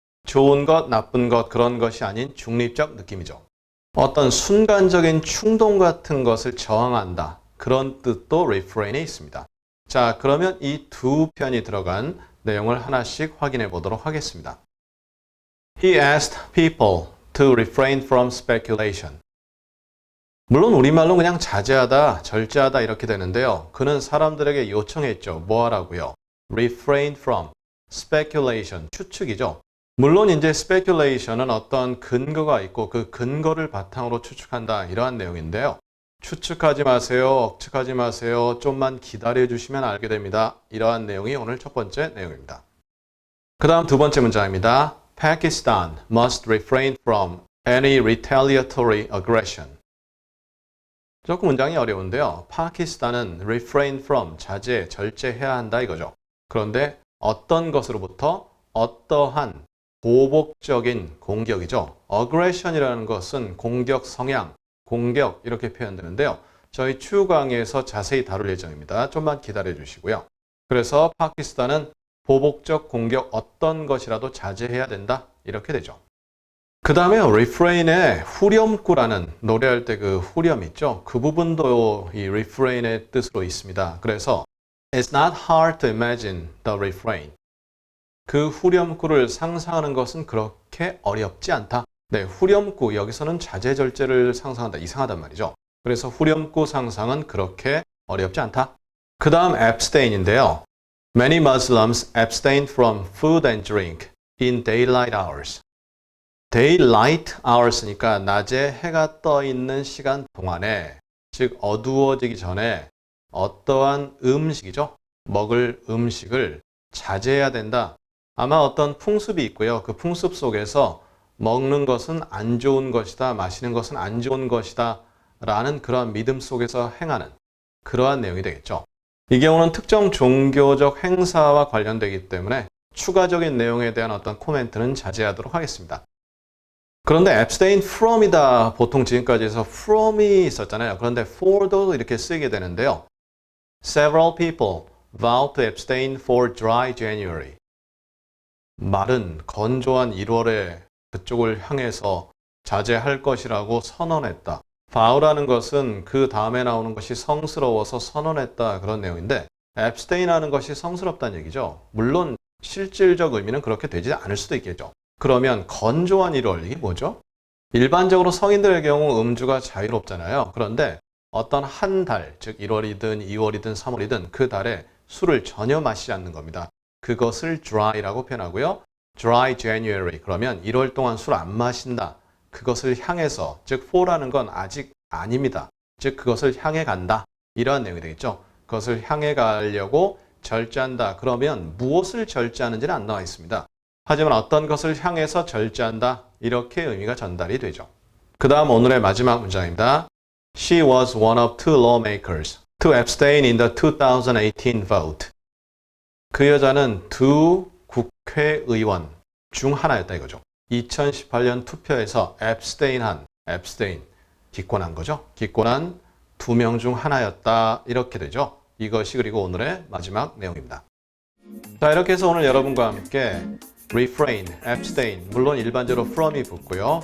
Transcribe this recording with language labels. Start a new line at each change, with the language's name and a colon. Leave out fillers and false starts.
Korean: 좋은 것, 나쁜 것 그런 것이 아닌 중립적 느낌이죠. 어떤 순간적인 충동 같은 것을 저항한다. 그런 뜻도 refrain에 있습니다. 자, 그러면 이 두 편이 들어간 내용을 하나씩 확인해 보도록 하겠습니다.
English: He asked people to refrain from speculation.
Korean: 물론 우리말로 그냥 자제하다, 절제하다 이렇게 되는데요. 그는 사람들에게 요청했죠. 뭐 하라고요?
English: refrain from speculation,
Korean: 추측이죠. 물론 이제 speculation은 어떤 근거가 있고 그 근거를 바탕으로 추측한다 이러한 내용인데요. 추측하지 마세요. 억측하지 마세요. 좀만 기다려 주시면 알게 됩니다. 이러한 내용이 오늘 첫 번째 내용입니다. 그 다음 두 번째 문장입니다.
English: Pakistan must refrain from any retaliatory aggression.
Korean: 조금 문장이 어려운데요. 파키스탄은 refrain from, 자제, 절제해야 한다 이거죠. 그런데 어떤 것으로부터 어떠한 보복적인 공격이죠. aggression이라는 것은 공격 성향, 공격 이렇게 표현되는데요. 저희 추후 강의에서 자세히 다룰 예정입니다. 좀만 기다려 주시고요. 그래서 파키스탄은 보복적 공격 어떤 것이라도 자제해야 된다. 이렇게 되죠. 그 다음에 refrain에 후렴구라는 노래할 때 그 후렴 있죠. 그 부분도 이 refrain의 뜻으로 있습니다. 그래서
English: It's not hard to imagine the refrain.
Korean: 그 후렴구를 상상하는 것은 그렇게 어렵지 않다. 네, 후렴구 여기서는 자제절제를 상상한다. 이상하단 말이죠. 그래서 후렴구 상상은 그렇게 어렵지 않다. 그 다음 abstain인데요.
English: Many Muslims abstain from food and drink in daylight hours. daylight hours
Korean: 니까 낮에 해가 떠 있는 시간 동안에, 즉 어두워지기 전에 어떠한 음식이죠. 먹을 음식을 자제해야 된다. 아마 어떤 풍습이 있고요. 그 풍습 속에서 먹는 것은 안 좋은 것이다. 마시는 것은 안 좋은 것이다. 라는 그러한 믿음 속에서 행하는 그러한 내용이 되겠죠. 이 경우는 특정 종교적 행사와 관련되기 때문에 추가적인 내용에 대한 어떤 코멘트는 자제하도록 하겠습니다. 그런데 abstain from이다. 보통 지금까지 해서 from이 있었잖아요. 그런데 for도 이렇게 쓰이게 되는데요.
English: Several people vowed to abstain for dry January.
Korean: 마른 건조한 1월에 그쪽을 향해서 자제할 것이라고 선언했다. vow라는 것은 그 다음에 나오는 것이 성스러워서 선언했다 그런 내용인데 abstain 하는 것이 성스럽다는 얘기죠. 물론 실질적 의미는 그렇게 되지 않을 수도 있겠죠. 그러면 건조한 1월 이게 뭐죠? 일반적으로 성인들의 경우 음주가 자유롭잖아요. 그런데 어떤 한 달, 즉 1월이든 2월이든 3월이든 그 달에 술을 전혀 마시지 않는 겁니다. 그것을 dry라고 표현하고요.
English: dry January,
Korean: 그러면 1월 동안 술 안 마신다. 그것을 향해서, 즉 for라는 건 아직 아닙니다. 즉 그것을 향해 간다. 이러한 내용이 되겠죠. 그것을 향해 가려고 절제한다. 그러면 무엇을 절제하는지는 안 나와 있습니다. 하지만 어떤 것을 향해서 절제한다. 이렇게 의미가 전달이 되죠. 그 다음 오늘의 마지막 문장입니다.
English: She was one of two lawmakers to abstain in the 2018 vote.
Korean: 그 여자는 두 국회의원 중 하나였다 이거죠. 2018년 투표에서 abstain, 기권한 거죠. 기권한 2명 중 하나였다 이렇게 되죠. 이것이 그리고 오늘의 마지막 내용입니다. 자, 이렇게 해서 오늘 여러분과 함께 refrain, abstain, 물론 일반적으로 from이 붙고요.